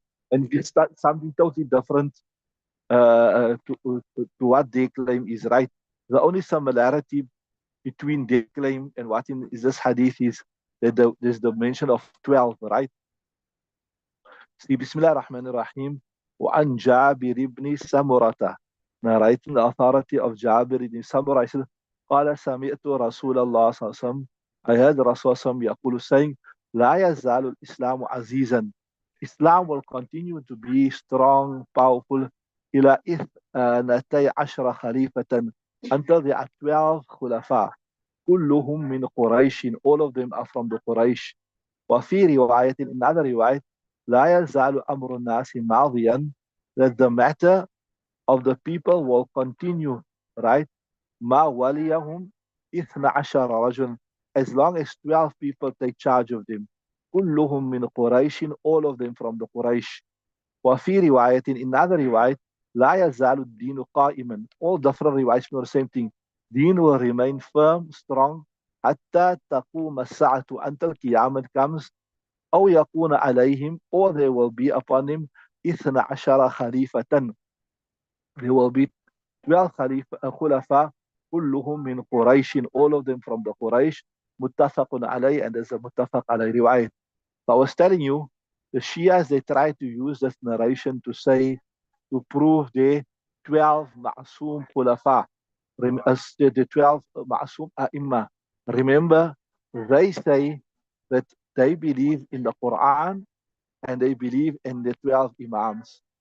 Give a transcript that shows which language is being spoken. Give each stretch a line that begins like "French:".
English: And if you start something totally different to what they claim is right, the only similarity between their claim and what is this hadith is that there's the mention of 12, right?
Arabic: See, Bismillah ar-Rahman ar-Rahim. وعن جابر بن سمرة,
English: narrating the authority of Jabir ibn Samurah.
Arabic: قال سمعت رسول الله صلى الله عليه وسلم.
English: I heard Rasul
Arabic: يقول
English: saying
Arabic: لا يزال الإسلام عزيزا.
English: Islam will continue to be strong, powerful
Arabic: إلى اثنتي عشر خليفة
English: until there are 12
Arabic: خلفاء كلهم من قريش.
English: All of them are from the Quraysh.
Arabic: وفي رواية
English: in another
Arabic: رواية لا يزال أمر الناس ماضيا,
English: that the matter of the people will continue, right?
Arabic: ما وليهم 12 رجل,
English: as long as 12 people take charge of them.
Arabic: كلهم من قريش,
English: all of them from the Quraysh.
Arabic: وفي رواية
English: in another
Arabic: رواية لا يزال الدين قائما.
English: All different riwayats for the same thing. Deen will remain firm, strong
Arabic: حتى تقوم الساعة,
English: until Qiyamah comes.
Arabic: أو يكون عليهم,
English: or there will be upon him 12 خليفة. There will be 12
Arabic: خلفاء كلهم من قريش,
English: all of them from the Quraysh.
Arabic: متفق عليه,
English: and there's a
Arabic: متفق عليه رواية.
English: So I was telling you, the Shias, they try to use this narration to say, to prove the 12 Ma'asum Khulafa, the 12 Ma'asum A'imma. Remember, they say that they believe in the Quran and they believe in the 12 Imams.